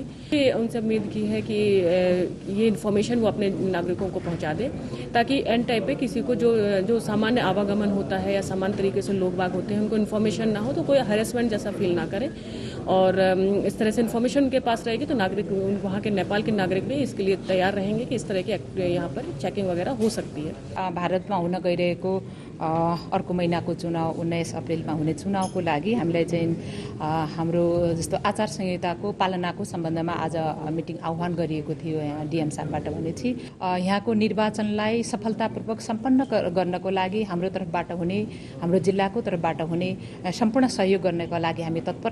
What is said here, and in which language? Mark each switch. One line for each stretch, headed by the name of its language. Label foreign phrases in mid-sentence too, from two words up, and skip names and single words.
Hindi: उनसे उम्मीद की है कि ये इन्फॉर्मेशन वो अपने नागरिकों को पहुँचा दे, ताकि
English: end time
Hindi: पे किसी को जो सामान्य आवागमन होता है या सामान्य तरीके से लोग बाग होते हैं उनको इन्फॉर्मेशन ना हो, तो कोई हरेसमेंट जैसा फील ना करे। और इस तरह से इन्फॉर्मेशन उनके पास रहेगी तो नागरिक वहाँ के नेपाल के नागरिक भी इसके लिए तैयार रहेंगे कि इस तरह की यहाँ पर चेकिंग वगैरह हो सकती है।
Nepali: भारतमा हुन गइरहेको अर्को महिनाको चुनाव 19 अप्रेलमा हुने चुनावको लागि हामीलाई चाहिँ हाम्रो जस्तो आचार संहिताको पालनाको सम्बन्धमा आज मिटिङ आह्वान गरिएको थियो यहाँ डीएम साहबबाट भनेपछि यहाँको निर्वाचनलाई सफलतापूर्वक सम्पन्न गर्नको लागि हाम्रो तर्फबाट हुने, हाम्रो जिल्लाको तर्फबाट हुने सम्पूर्ण सहयोग गर्नको लागि हामी तत्पर